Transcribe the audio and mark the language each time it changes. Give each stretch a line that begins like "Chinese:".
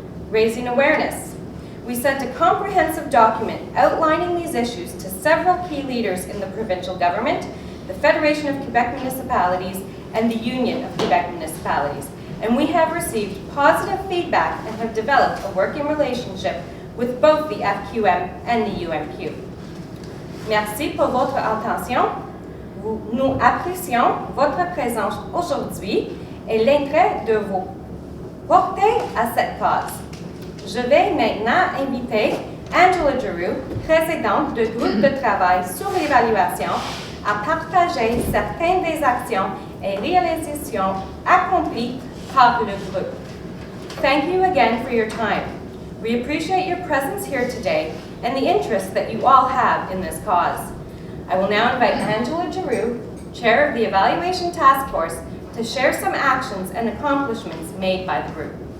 English: Raising awareness. We sent a comprehensive document outlining these issues to several key leaders in the provincial government, the Federation of Quebec Municipalities, and the Union of Quebec Municipalities. And we have received positive feedback and have developed a working relationship with both the FQM and the UMQ.
French: Merci pour votre attention. Nous apprécions votre présence aujourd'hui et l'intérêt de vous porter à cette cause. Je vais maintenant inviter Angela Giroux, présidente du groupe de travail sur l'évaluation, à partager certaines des actions et réalisations accomplies par le groupe.
English: Thank you again for your time. We appreciate your presence here today and the interest that you all have in this cause. I will now invite Angela Giroux, Chair of the Evaluation Task Force, to share some actions and accomplishments made by the group.